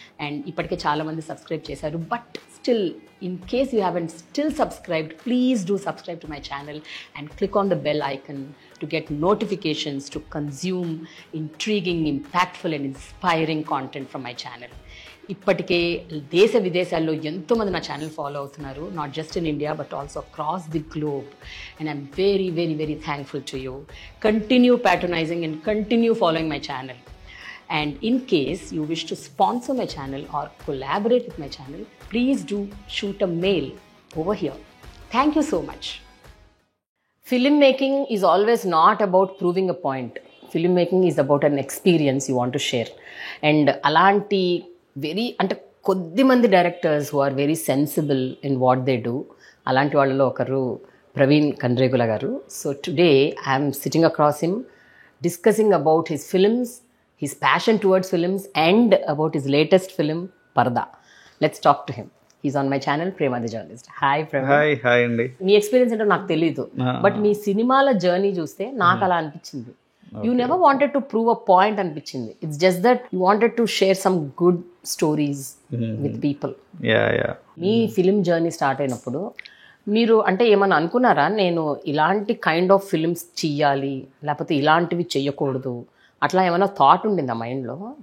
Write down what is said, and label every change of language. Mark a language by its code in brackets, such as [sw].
[en] and [te] ఇప్పటికే చాలామంది subscribe చేశారు, [en] But still in case you haven't still subscribed, please do subscribe to my channel and click on the bell icon to get notifications to consume intriguing, impactful and inspiring content from my channel. [te] ఇప్పటికే దేశ విదేశాల్లో ఎంతోమంది నా channel follow అవుతున్నారు, [en] Not just in India but also across the globe. And I'm very very very thankful to you. Continue patronising and continue following my channel. And in case you wish to sponsor my channel or collaborate with my channel, please do shoot a mail over here. Thank you so much. Filmmaking is always not about proving a point. Filmmaking is about an experience you want to share. And [te] alanti very ante koddi mandi [en] directors who are very sensible in what they do. [te] Alanti vallalo okaru [en] Praveen Kandregula garu. So today I am sitting across him discussing about his films, his passion towards films and about his latest film Parda. Let's talk to him. He's on my channel Prema the Journalist. Hi Praveen. Hi అండి. [te] మీ experience ఏంటో నాకు తెలీదు, but మీ సినిమాల journey చూస్తే నాకు అలా అనిపించింది. [en] you never wanted to prove a point [te] అనిపించింది. [en] It's just that you wanted to share some good stories with people. [te] మీ film journey start అయినప్పుడు మీరు అంటే ఏమన్నా అనుకున్నారా, నేను ఇలాంటి కైండ్ ఆఫ్ ఫిలిమ్స్ చెయ్యాలి లేకపోతే ఇలాంటివి చెయ్యకూడదు, అట్లా ఏమైనా థాట్ ఉండిందా మైండ్లో?